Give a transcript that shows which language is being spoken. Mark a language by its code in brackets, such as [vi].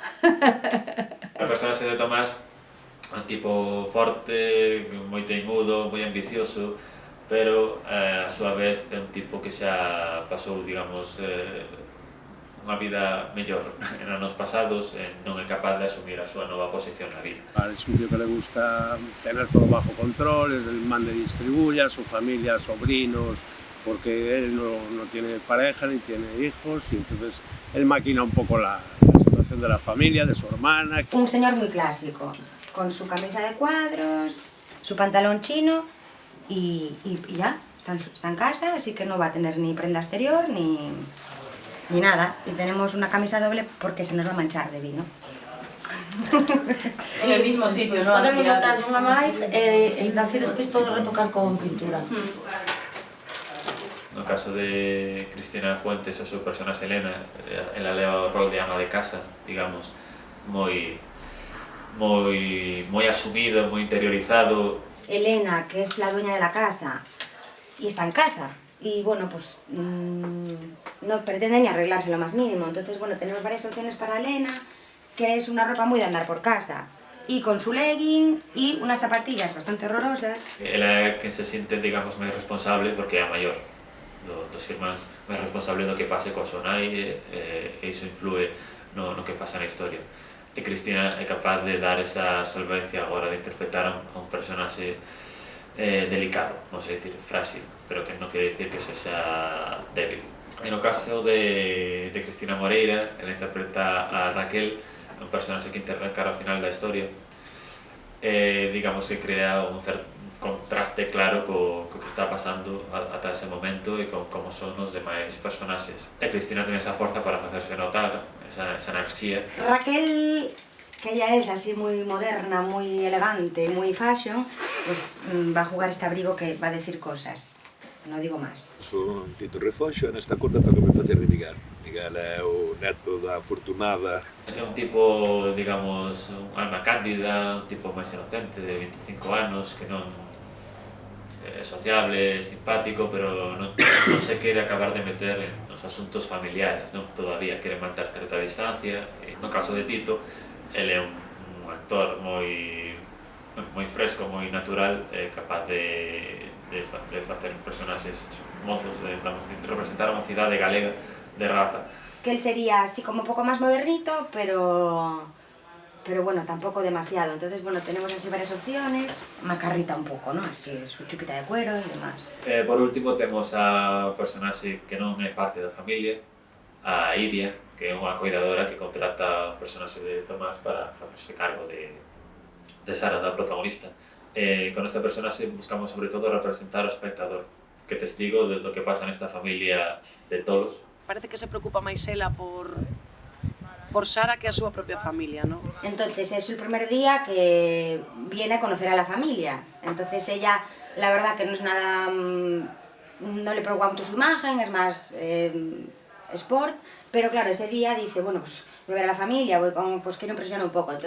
[gl] A personaxe de Tomás é un tipo forte, moi teimudo, moi ambicioso, pero a súa vez é un tipo que xa pasou, digamos, unha vida mellor en anos pasados e non é capaz de asumir a súa nova posición na vida. [es] Es un tío que le gusta tener todo bajo control, es el man de distribuya, su familia, sobrinos, porque él no tiene pareja ni tiene hijos y entonces él maquina un poco la situación de la familia, de su hermana. Un señor muy clásico, con su camisa de cuadros, su pantalón chino y ya, está en casa, así que no va a tener ni prenda exterior ni nada. Y tenemos una camisa doble porque se nos va a manchar de vino. En el mismo sitio, ¿no? [gl] Podemos botar unha máis e así despois podo retocar con pintura. No caso de Cristina Fuentes, o seu personaxe Elena, ela leva o rol de ama de casa, digamos, moi asumido, moi interiorizado. [es] Elena, que es la dueña de la casa, y está en casa. Y bueno, pues no pretende ni arreglarse lo más mínimo. Entonces, bueno, tenemos varias opciones para Elena, que es una ropa muy de andar por casa. Y con su legging y unas zapatillas bastante horrorosas. [gl] Ela é que se siente, digamos, máis responsable porque é a maior dos irmáns, máis responsable do que pase coa súa nai e iso influe no que pasa na historia. E Cristina é capaz de dar esa solvencia agora de interpretar a un personaxe delicado, non sei dicir frágil, pero que non quere dicir que sexa débil. E no caso de Cristina Moreira, ela interpreta a Raquel, un personaxe que intervén cara ao final da historia, digamos que crea un certo contraste claro co que está pasando ata ese momento e con como son os demais personaxes. E Cristina ten esa forza para facerse notar, esa enerxía. [es] Raquel, que ella es así muy moderna, muy elegante, muy fashion, pues va a jugar este abrigo que va a decir cosas. No digo más. [gl] Son Tito Refoxo e nesta curta toca me facer de Miguel. Miguel é o neto da afortunada. É un tipo, digamos, un alma cándida, un tipo máis inocente de 25 anos que non é sociable, simpático, pero non se quere acabar de meter nos asuntos familiares, non? Todavía quere manter certa distancia. E no caso de Tito, ele é un actor moi fresco, moi natural, capaz de facer personaxes mozos, de representar a mocidade galega de raza. [es] Que él sería así como un poco más modernito, pero bueno, tampoco demasiado. Entonces, bueno, tenemos así varias opciones. Macarrita un poco, ¿no? Así, su chupita de cuero y demás. [gl] Por último, temos a personaxe que non é parte da familia, a Iria, que é unha cuidadora que contrata o personaxe de Tomás para facerse cargo de Sara, da protagonista. Con esta personaxe buscamos sobre todo representar ao espectador, que testigo do que pasa nesta familia de tolos. Parece que se preocupa máis ela por Sara que a súa propia familia, ¿no? [es] Entonces es el primer día que viene a conocer a la familia. Entonces ella, la verdad que no es nada... no le preocupa mucho su imagen, es más sport. Pero claro, ese día dice, bueno, pues voy a ver a la familia, pues quiero impresionar un poco.